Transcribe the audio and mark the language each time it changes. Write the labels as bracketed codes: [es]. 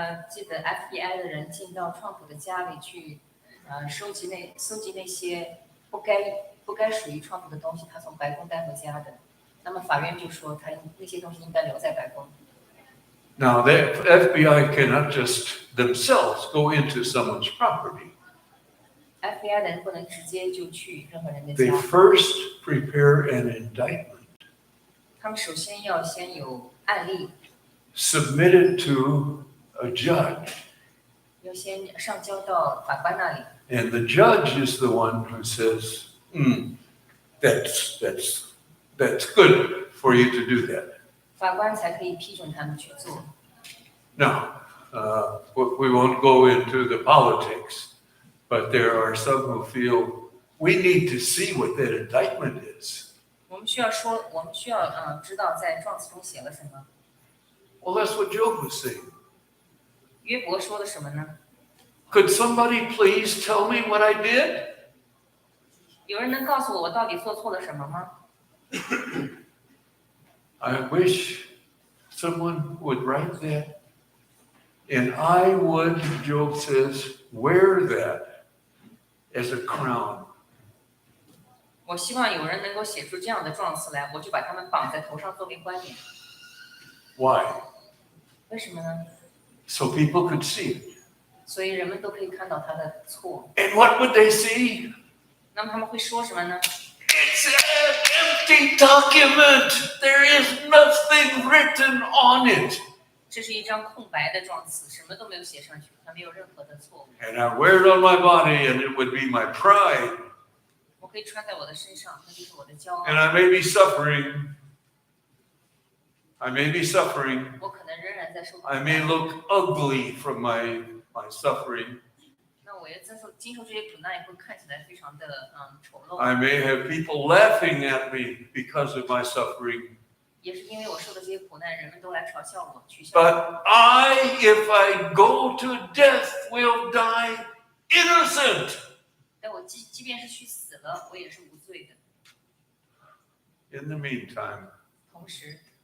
[zh] 记得 FBI 的人进到川普的家里去，收集那些不该属于川普的东西，他从白宫带回家的。那么法院就说，他那些东西应该留在白宫。 [en] Now, the FBI cannot just themselves go into someone's property. [zh] FBI 的人不能直接就去任何人的 [en] They [zh] 家， [en] first prepare an indictment, [zh] 他们首先要有案例， [en] submit it to a judge, [zh] 要先上交到法官那里。 [en] and the judge is the one who says, that's good for you to do that. [zh] 法官才可以批准他们去做。 [en] Now, we won't go into the politics, but there are some who feel we need to see what that indictment is. [zh] 我们需要知道在状词中写了什么。 [en] Well, that's what Job was saying. [zh] 约伯说了什么呢？ [en] Could somebody please tell me what I did? [zh] 有人能告诉我到底做错了什么吗？ [en] I wish someone would write that, and I would, Job says, wear that as a crown. [zh] 我希望有人能够写出这样的状词来，我就把他们绑在头上作为冠冕。 [en] Why? [zh] 为什么呢？ [en] So people could see it. [zh] 所以人们都可以看到他的错。 [en] And what would they see? [zh] 那么他们会说什么呢？ [en] It's an empty document. There is nothing written on it. [zh] 这是一张空白的状词，什么都没有写上去，它没有任何的错误。 [en] And I wear it on my body, and it would be my pride. [zh] 我可以穿在我的身上，那就是我的骄傲。 [en] And I may be suffering. I may be suffering. [zh] 我可能仍然在受苦。 [en] I may look ugly from my suffering. [zh] 那我也经受这些苦难，也会看起来非常的丑陋。 [en] I may have people laughing at me because of my suffering. [zh] 也是因为我受的这些苦难，人们都来嘲笑我、取笑我。 [en] But if I go to death, will die innocent. [zh] 但我即便是去死了，我也是无罪的。 [en] In the meantime, [zh] 同时，